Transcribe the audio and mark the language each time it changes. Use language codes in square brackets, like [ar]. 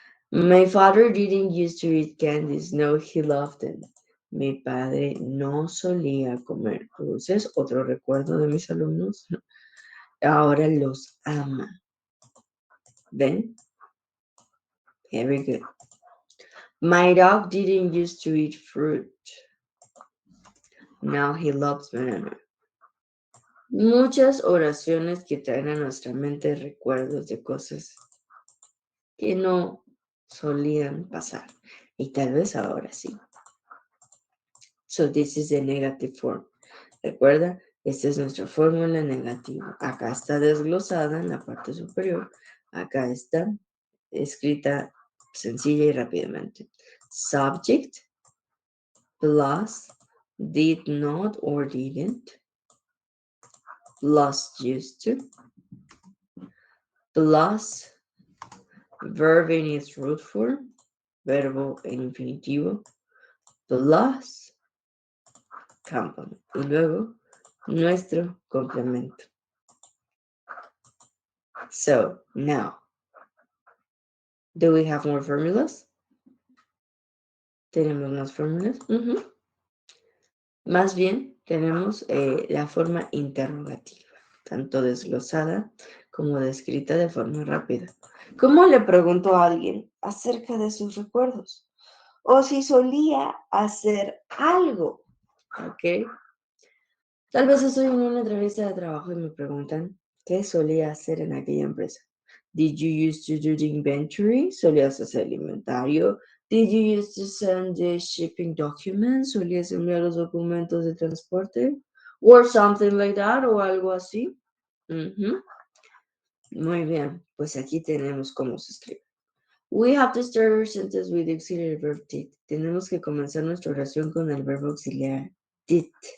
[en] My father didn't used to eat candies. No, he loved them. [es] Mi padre no solía comer dulces. Otro recuerdo de mis alumnos. Ahora los ama. [en] Then, very good. My dog didn't used to eat fruit. Now he loves banana. [es] Muchas oraciones que traen a nuestra mente recuerdos de cosas que no solían pasar. Y tal vez ahora sí. [en] So this is the negative form. [es] Recuerda, esta es nuestra fórmula negativa. Acá está desglosada en la parte superior. Acá está escrita sencilla y rápidamente. [en] Subject plus did not or didn't plus used to plus verb in its root form, [es] verbo en infinitivo, [en] plus complement. [es] Y luego nuestro complemento. [en] So now, do we have more formulas? [es] ¿Tenemos más fórmulas? Más bien, tenemos la forma interrogativa, tanto desglosada como descrita de forma rápida. ¿Cómo le pregunto a alguien acerca de sus recuerdos? O si solía hacer algo, ¿ok? Tal vez estoy en una entrevista de trabajo y me preguntan qué solía hacer en aquella empresa. [en] Did you used to do the inventory? [es] ¿Solías hacer el inventario? [en] Did you used to send the shipping documents? [es] ¿Solías enviar los documentos de transporte? [en] Or something like that, [es] o algo así. Muy bien, pues aquí tenemos cómo se escribe. [en] We have to start our sentence with the auxiliary verb did. [es] Tenemos que comenzar nuestra oración con el verbo auxiliar did.